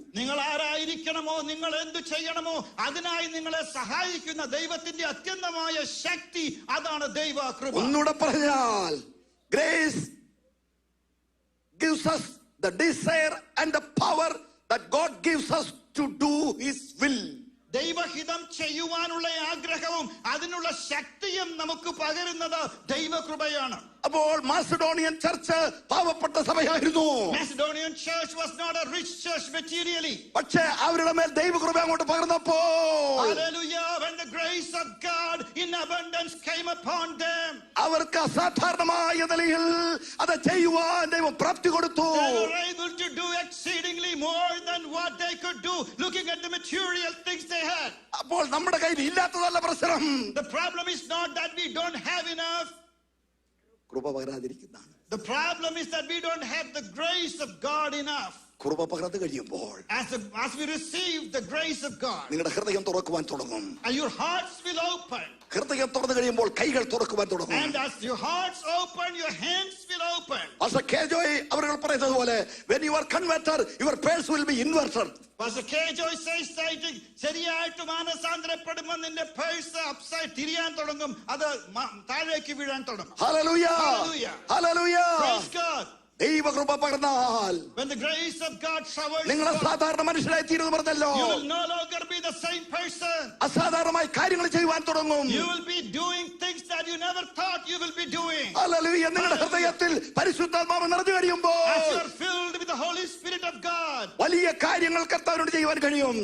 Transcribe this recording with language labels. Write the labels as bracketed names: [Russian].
[Malayalam] നിങ്ങൾ ആരായിരിക്കണമോ, നിങ്ങൾ എന്ത് ചെയ്യണമോ, അതിനായി നിങ്ങളെ സഹായിക്കുന്ന ദൈവത്തിന്റെ അത്യന്തമായ ശക്തി, അതാണ് ദൈവകൃപ. ഒന്നുകൂടെ പറഞ്ഞാൽ, grace [English] gives us the desire and the power that God gives us to do His will. [Malayalam] ദൈവഹിതം ചെയ്യുവാനുള്ള ആഗ്രഹവും അതിനുള്ള ശക്തിയും നമുക്ക് പകരുന്നത് ദൈവകൃപയാണ്. അപ്പോൾ മാസിഡോണിയൻ ചർച്ച് പാവപ്പെട്ട സഭയായിരുന്നു. [English] Macedonian church was not a rich church materially. [Malayalam] പക്ഷേ അവരുടെ മേൽ ദൈവകൃപ അങ്ങോട്ട് പകർന്നപ്പോൾ, [English] Hallelujah, when the grace of God in abundance came upon them, [Malayalam] അവർക്ക് അസാധാരണമായ നിലയിൽ അത് ചെയ്യുവാൻ ദൈവം പ്രാപ്തി കൊടുത്തു. [English] they were able to do exceedingly more than what they could do, looking at the material things they had. [Malayalam] അപ്പോൾ നമ്മുടെ കയ്യിൽ ഇല്ലാത്തതല്ല പ്രശ്നം. [English] The problem is not that we don't have enough. [Malayalam] കൃപ പകരാതിരിക്കുന്നതാണ്. [English] The problem is that we don't have the grace of God enough. [Malayalam] കൃപ പകർന്നു കഴിയുമ്പോൾ [English] As we receive the grace of God, [Malayalam] നിങ്ങളുടെ ഹൃദയം തുറക്കുവാൻ തുടങ്ങും. [English] and your hearts will open. [Malayalam] ഹൃദയം തുറന്നു കഴിയുമ്പോൾ കൈകൾ തുറക്കുവാൻ തുടങ്ങും. [English] And as your hearts open, your hands will open. Pastor K. Joy [Malayalam] അവർ പറയുന്നത് പോലെ, [English] when you are converted, your purse will be inverted. Pastor K. [Malayalam] Joy [English] says that [Malayalam] ശരിയായിട്ട് മാനസാന്തരപ്പെടുമ്പോൾ നിന്റെ purse upside തിരിയാൻ തുടങ്ങും, അത് താഴേക്ക് വീഴാൻ തുടങ്ങും. [English] Hallelujah. Hallelujah. Hallelujah. Praise God. [Malayalam] ദൈവകൃപ പകർന്നാൽ [English] When the grace of God showers, [Malayalam] നിങ്ങൾ സാധാരണ മനുഷ്യരായി തീരുന്നു പറഞ്ഞല്ലോ. [English] you will no longer be the same person. [Malayalam] അസാധാരണമായി കാര്യങ്ങൾ ചെയ്യുവാൻ തുടങ്ങും. [English] You will be doing things that you never thought you will be doing. [Malayalam] Hallelujah. നിങ്ങളുടെ ഹൃദയത്തിൽ പരിശുദ്ധാത്മാവ് നിറഞ്ഞു കഴിയുമ്പോൾ [English] As you are filled with the Holy Spirit of God, [Malayalam] വലിയ കാര്യങ്ങൾ കർത്താവിനോട് ചെയ്യുവാൻ കഴിയും.